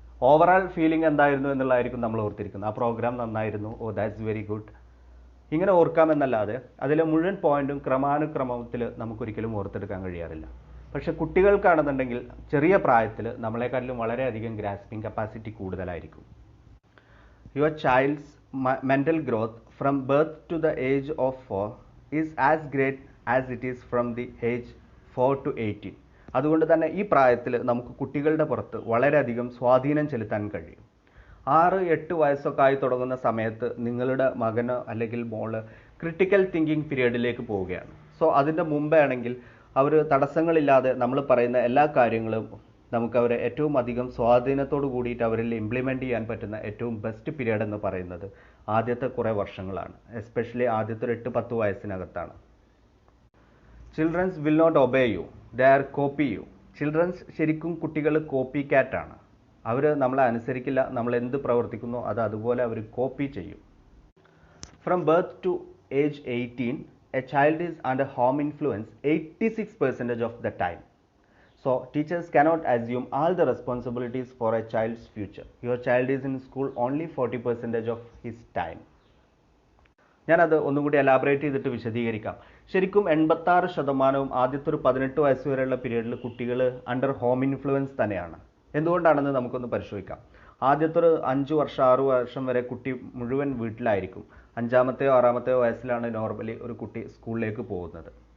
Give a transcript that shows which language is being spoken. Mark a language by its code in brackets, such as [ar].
[ml] Overall feeling എന്തായിരുന്നു എന്നുള്ളതായിരിക്കും നമ്മൾ ഓർത്തിരിക്കുന്നത്. ആ പ്രോഗ്രാം നന്നായിരുന്നു, [en] oh that's very good, [ml] ഇങ്ങനെ ഓർക്കാമെന്നല്ലാതെ അതിലെ മുഴുവൻ പോയിന്റും ക്രമാനുക്രമത്തിൽ നമുക്കൊരിക്കലും ഓർത്തെടുക്കാൻ കഴിയാറില്ല. പക്ഷെ കുട്ടികൾക്കാണെന്നുണ്ടെങ്കിൽ ചെറിയ പ്രായത്തിൽ നമ്മളെക്കാട്ടിലും വളരെയധികം ഗ്രാസ്പിംഗ് കപ്പാസിറ്റി കൂടുതലായിരിക്കും. [en] Your child's mental growth from birth to the age of 4 is as great as it is from the age 4 to 18. [ml] അതുകൊണ്ട് തന്നെ ഈ പ്രായത്തിൽ നമുക്ക് കുട്ടികളുടെ പുറത്ത് വളരെയധികം സ്വാധീനം ചെലുത്താൻ കഴിയും. 6-8 വയസ്സൊക്കെ ആയി തുടങ്ങുന്ന സമയത്ത് നിങ്ങളുടെ മകനോ അല്ലെങ്കിൽ മോള് ക്രിട്ടിക്കൽ തിങ്കിങ് പീരീഡിലേക്ക് പോവുകയാണ്. സോ അതിൻ്റെ മുമ്പേ ആണെങ്കിൽ അവർ തടസ്സങ്ങളില്ലാതെ നമ്മൾ പറയുന്ന എല്ലാ കാര്യങ്ങളും നമുക്ക് അവരെ ഏറ്റവും അധികം സ്വാധീനത്തോട് കൂടിയിട്ട് അവരിൽ ഇംപ്ലിമെൻ്റ് ചെയ്യാൻ പറ്റുന്ന ഏറ്റവും ബെസ്റ്റ് പീരീഡ് എന്ന് പറയുന്നത് ആദ്യത്തെ കുറേ വർഷങ്ങളാണ്. [en] especially [ml] ആദ്യത്തെ ഒരു 8-10 വയസ്സിനകത്താണ്. [en] Childrens will not obey you, they are copy you. [ml] Children's ശരിക്കും കുട്ടികൾ കോപ്പി ക്യാറ്റാണ്. അവർ നമ്മളെ അനുസരിക്കില്ല, നമ്മൾ എന്ത് പ്രവർത്തിക്കുന്നോ അത് അതുപോലെ അവർ കോപ്പി ചെയ്യും. [en] From birth to age 18, a child is under home influence 86% of the time. So teachers cannot assume all the responsibilities for a child's future. Your child is in school only 40% of his time. [ml] ഞാനത് ഒന്നും കൂടി elaborate ചെയ്തിട്ട് വിശദീകരിക്കാം. ശരിക്കും 86% ആദ്യത്തെ ഒരു 18 വയസ്സ് വരെയുള്ള പീരീഡിൽ കുട്ടികൾ അണ്ടർ ഹോം ഇൻഫ്ലുവൻസ് തന്നെയാണ്. എന്തുകൊണ്ടാണെന്ന് നമുക്കൊന്ന് പരിശോധിക്കാം. ആദ്യത്തെ ഒരു 5 വർഷം 6 വർഷം വരെ കുട്ടി മുഴുവൻ വീട്ടിലായിരിക്കും. 5-മത്തെയോ 6-മത്തെയോ വയസ്സിലാണ് നോർമലി ഒരു കുട്ടി സ്കൂളിലേക്ക് പോകുന്നത്.